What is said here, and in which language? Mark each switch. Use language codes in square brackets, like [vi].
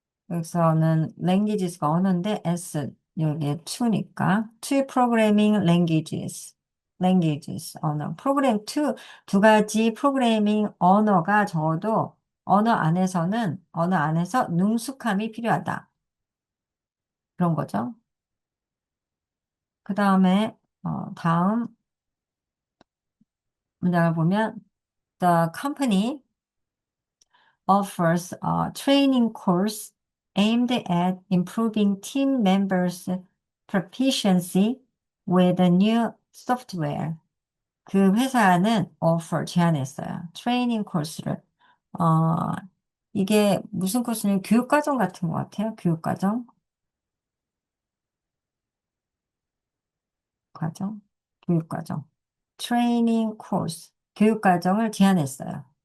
[ko] 여기서는 languages가 언어인데 여기에 to니까 [en] to programming languages [ko] 언어 두 가지 프로그래밍 언어가 적어도 언어 안에서 능숙함이 필요하다 그런 거죠. 그 다음에 다음 문장을 보면 [en] the company offers a training course aimed at improving team members' proficiency with the new software. [ko] 그 회사는 제안했어요. 트레이닝 코र्스를. 어, 이게 무슨 코스냐면 교육과정 같은 것 같아요. 과정, 교육과정. 트레이닝 코스, 교육과정을 제안했어요.